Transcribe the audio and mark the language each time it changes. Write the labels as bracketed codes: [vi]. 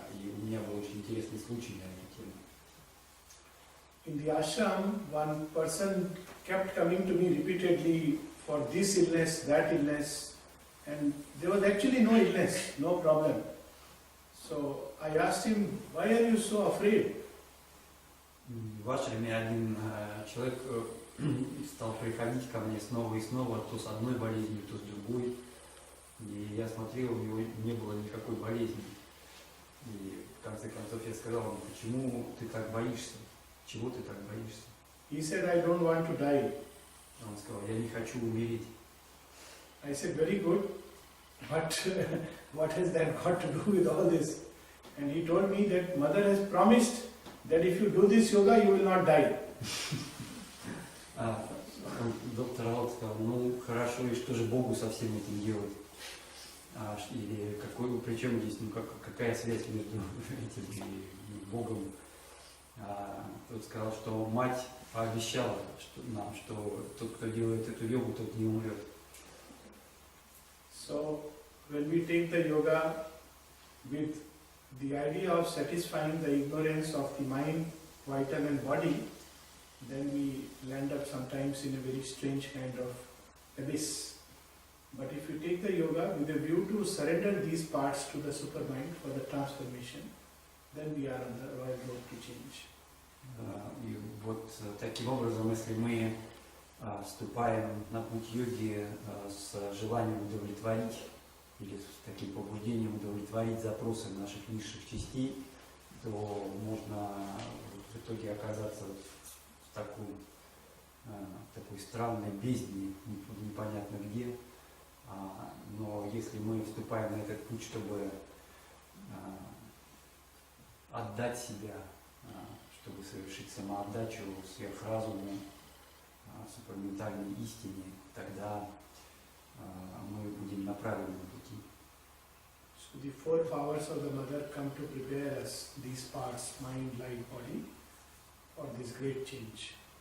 [ru] И у меня был очень интересный случай на эту тему. [en] In the ashram, one person kept coming to me repeatedly for this illness, that illness, and there was actually no illness, no problem. So I asked him, why are you so afraid? [ru] В Ашраме один человек стал приходить ко мне снова и снова, то с одной болезнью, то с другой. И я смотрел, у него не было никакой болезни. И в конце концов я сказал ему, почему ты так боишься? Чего ты так боишься? [en] He said, I don't want to die. [ru] Он сказал, я не хочу умереть. [en] I said, very good, but what has that got to do with all this? And he told me that mother has promised that if you do this yoga, you will not die. [ru] Доктор Алоком сказал, ну хорошо, и что же Богу со всем этим делать? Или причем здесь, какая связь между этим и Богом? Тот сказал, что мать пообещала нам, что тот, кто делает эту йогу, тот не умрет. [en] So, when we take the yoga with the idea of satisfying the ignorance of the mind, vital and body, then we land up sometimes in a very strange kind of abyss. But if you take the yoga with a view to surrender these parts to the supermind for the transformation, then we are on the royal road to change. [ru] И вот таким образом, если мы вступаем на путь йоги с желанием удовлетворить или с таким побуждением удовлетворить запросы наших низших частей, то можно в итоге оказаться в такой странной бездне, непонятно где. Но если мы вступаем на этот путь, чтобы отдать себя, чтобы совершить самоотдачу сверхразуму, супраментальной истине, тогда мы будем на правильном пути. [en] So the four powers of the mother come to prepare us, these parts, mind, light, body, for this great change.